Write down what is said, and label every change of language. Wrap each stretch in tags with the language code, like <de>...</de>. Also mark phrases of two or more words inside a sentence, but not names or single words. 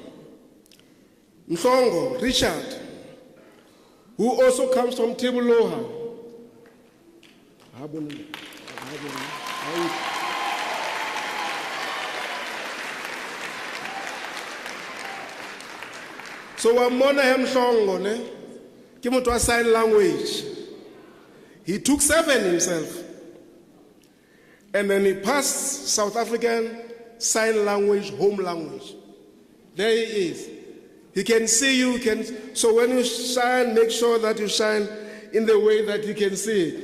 <en>Mhlongo, Richard, who also comes from Tibuloha.</en> <st>So wamona Mhlongo ne ke motho wa</st> <en>sign language. He took 7 himself. And then he passed South African Sign Language, home language. There he is. He can see you. So when you shine, make sure that you shine in the way that you can see it.</en>